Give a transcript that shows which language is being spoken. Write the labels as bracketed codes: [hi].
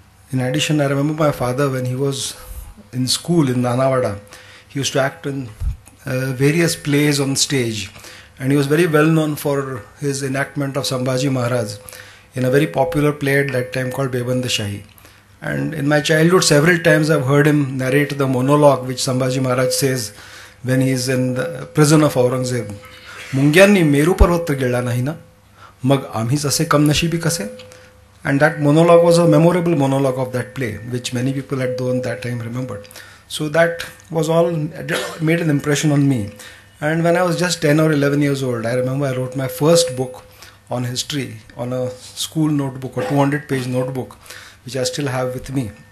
[en] In addition, I remember my father, when he was in school in Nanavada, he used to act in various plays on stage, and he was very well known for his enactment of Sambhaji Maharaj in a very popular play at that time called Beband Shahi. And in my childhood, several times I've heard him narrate the monologue which Sambhaji Maharaj says when he is in the prison of Aurangzeb. [mr] मुंग्यांनी Meru पर्वत तर गिळला नाही ना, मग आम्हीच असे कमनशिबी कसे? [en] And that monologue was a memorable monologue of that play, which many people at that time remembered. So that was all, made an impression on me. And when I was just 10 or 11 years old, I remember I wrote my first book on history on a school notebook, a 200-page notebook, which I still have with me.